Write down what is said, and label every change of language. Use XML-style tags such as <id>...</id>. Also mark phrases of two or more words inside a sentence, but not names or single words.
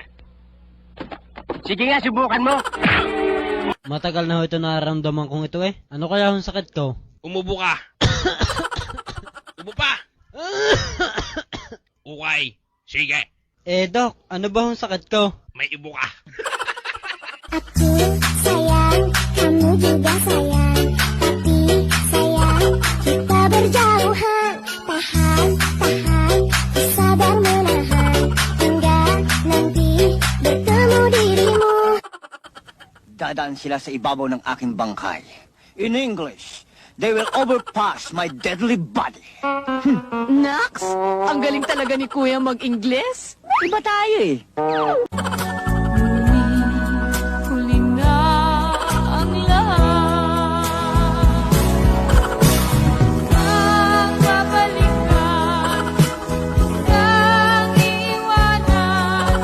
<tl>Sige nga, subukan mo. Matagal na ho ito nararamdaman kong ito eh. Ano kaya ang sakit ko? Umubo ka. Ubo pa. Okay. Sige. Doc, ano ba ang sakit ko? May ibo ka.</tl> <ms>Aku sayang, kamu juga sayang. Tapi sayang, kita berjauhan. Tahan, tahan, sabar menahan. Hingga nanti bertemu dirimu.</ms> <tl>Dadaan sila sa ibabaw ng aking bangkay.</tl> <en>In English, they will overpass my deadly body.</en> <tl>Nax, ang galing talaga ni Kuya mag-Ingles. Iba tayo eh. Huli na ang lahat. Kakabalikan, kang iiwanan.</tl>